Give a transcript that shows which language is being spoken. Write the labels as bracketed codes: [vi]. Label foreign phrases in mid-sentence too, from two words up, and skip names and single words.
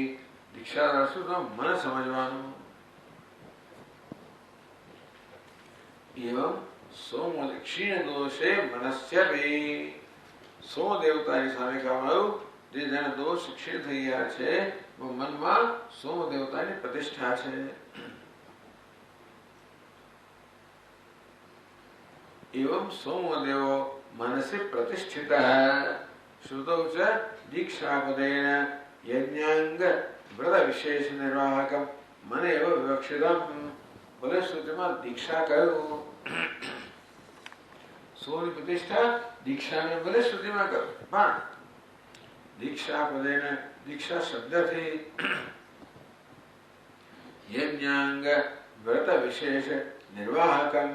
[gu] દીક્ષા શું તો મન સમજવાનું. [sa] एवं सोम क्षीण दोषे मनस्य भी. [gu] સોમ દેવતાની સામે કહેવામાં આવ્યું જે જેના દોષ ક્ષીણ થઈ ગયા છે મનમાં સોમ દેવતાની પ્રતિષ્ઠા છે. [sa] एवं सोमदेवो मनसि प्रतिष्ठितः श्रुतौ च दीक्षापदेन यज्ञांग व्रत विशेष निर्वाहकम मन एव विवक्षितम्. [gu] બોલે શ્રુતિમાં દીક્ષા કહ્યું. સોની પ્રતિષ્ઠા દીક્ષાને બોલે શ્રુતિમાં કહ્યું. પણ દીક્ષાપદેન દીક્ષા શબ્દથી [sa] यज्ञांग व्रत विशेष निर्वाहकम.